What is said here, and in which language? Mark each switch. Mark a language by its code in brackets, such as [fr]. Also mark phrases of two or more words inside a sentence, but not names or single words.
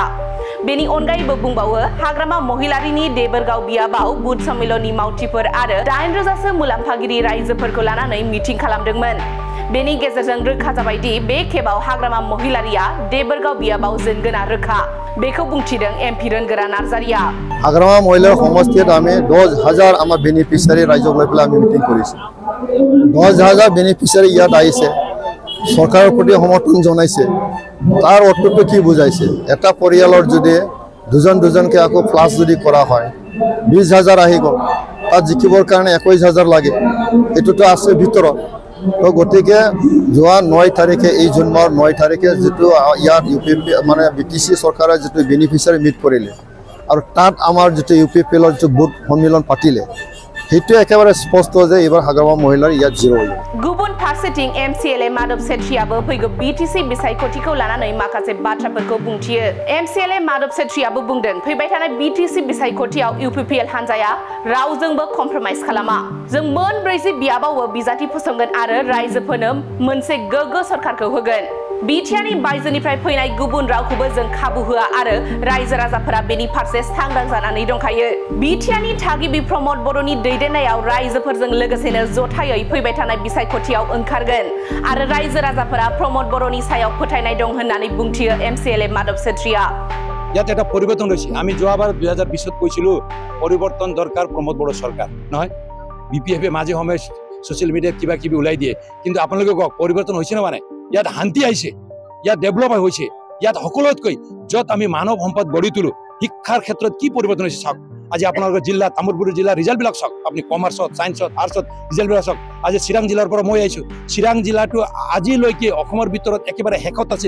[brx] बेनि अनगायैबो बुंबावो, हाग्रामा महिलारिनि देबोरगाव बियाबाव बुथ सम्मेलननि मावथिफोर आरो 8,000सो मुलाम्फागिरि रायजोफोरखौ लानानै मिटिं खालामदोंमोन। बेनि गेजेरजों रोखा जाबाय दि बे खेबाव हाग्रामा महिलारिया देबोरगाव बियाबाव जेनगोना रोखा। बेखौ बुंथिदों एमपि रोनगोरा नार्जारिया। [as] হাগ্ৰামা মহিলা সমষ্টিত আমি 10,000 আমাৰ বেনিফিচিয়াৰি ৰাইজক লৈ পেলাই আমি মিটিং কৰিছো। 10,000 বেনিফিচিয়ারি ইয়াত আহিছে, সরকারের প্রতি সমর্থন জানাইছে। তার অর্থটো কি বুঝাইছে? এটা পরিয়ালৰ যদি দুজনকে আকৌ প্লাস যদি করা হয় 20,000 আহি গল, তাত জিকিবৰ কাৰণে 21,000 লাগে। এটোতো আছে ভিতৰত। তো গতিকে যোৱা 9 তাৰিখে এই জুনৰ 9 তাৰিখে যেটো ইয়াত ইউপিপি মানে বিটিসি সরকারে যেটো [en] beneficiary meet [as] কৰিলে আৰু তাত আমাৰ যেটো ইউপিপিএলৰ যে বুথ সম্মেলন পাতিলে সেইটো একেবাৰে স্পষ্ট যে এবাৰ হাগ্ৰামা মহিলাৰ ইয়াত জিৰ' হল। [brx] गुबुन फारसेथिं एमसिएलए माधव सेत्रीयाबो फैगौ बिटिसि बिसायख'थिखौ लानानै माखासे बाथ्राफोरखौ बुंथियो। एमसिएलए माधव सेत्रीयाबो बुंदों, फैबाय थानाय बिटिसि बिसायख'थियाव इउपिपिएल हान्जाया रावजोंबो कमप्रमाइज खालामा। जों मोन 40 बियाबावबो बिजाथि फसंगोन आरो रायजोफोरनो मोनसे गोग्गो सरकारखौ होगोन। बिटिआरनि बायजोनिफ्राय फैनाय गुबुन रावखौबो जों खाबु होआ आरो रायजो राजाफोरा बेनि फारसे सांग्रां जानानै दंखायो। बिटिआरनि थागिबि प्रमद बर'नि दैदेननायाव रायजोफोरजों लोगोसेनो जथायै फैबाय थानाय बिसायख'थियाव ओंखारगोन आरो रायजो राजाफोरा प्रमद बर'नि सायाव फोथायनाय दं होननानै बुंथियो एमसिएलए माधव सेत्रीया। [as] ইয়াত এটা পরিবর্তন হয়েছে। আমি যোৱাবাৰ 2020 কৈছিলো পরিবর্তন দরকার, প্রমোদ বড় সরকার নহয়। বিপিএফে মাঝে সময় সোশ্যাল মিডিয়াত কিবা কিবি ওলাই দিয়ে, কিন্তু আপোনালোকে কক পরিবর্তন হয়েছে না? মানে ইয়াত শান্তি আহিছে, ইয়াত ডেভেলপ হৈছে, ইয়াত সকলোতকৈ য'ত আমি মানৱ সম্পদ গঢ়ি তুলো, শিক্ষাৰ ক্ষেত্ৰত কি পৰিৱৰ্তন হৈছে চাওক। আজি আপোনালোকৰ জিলা তামুলপুৰ জিলাৰ ৰিজাল্টবিলাক চাওক। আপুনি কমাৰ্চত, ছায়েন্সত, আৰ্টছত ৰিজাল্টবিলাক চাওক। আজি চিৰাং জিলাৰ পৰা মই আহিছোঁ। চিৰাং জিলাটো আজিলৈকে অসমৰ ভিতৰত একেবাৰে শেষত আছিল।